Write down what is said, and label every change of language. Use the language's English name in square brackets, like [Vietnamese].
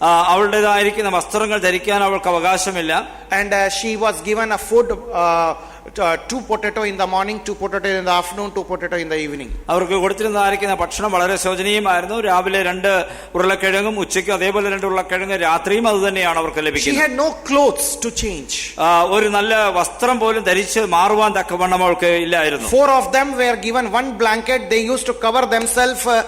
[Malayalam] അവളുടേതായിരിക്കുന്ന വസ്ത്രങ്ങൾ ധരിക്കാൻ അവൾക്ക് അവകാശമില്ല. [English] And she was given a food, 2 potato in the morning, 2 potato in the afternoon, 2 potato in the evening. [Malayalam] അവർക്ക് കൊടുത്തിരുന്നതായിരിക്കുന്ന ഭക്ഷണം വളരെ ശോചനീയമായിരുന്നു. രാവിലെ 2 ഉരുളക്കിഴങ്ങും ഉച്ചയ്ക്ക് അതേപോലെ 2 ഉരുളക്കിഴങ്ങ് രാത്രിയും അത് തന്നെയാണ് അവർക്ക് ലഭിക്കുന്നത്. [English] She had no clothes to change. [Malayalam] ഒരു നല്ല വസ്ത്രം പോലും ധരിച്ച് മാറുവാൻ തക്കവണ്ണം അവൾക്ക് ഇല്ലായിരുന്നു. [English] 4 of them were given 1 blanket. They used to cover themselves.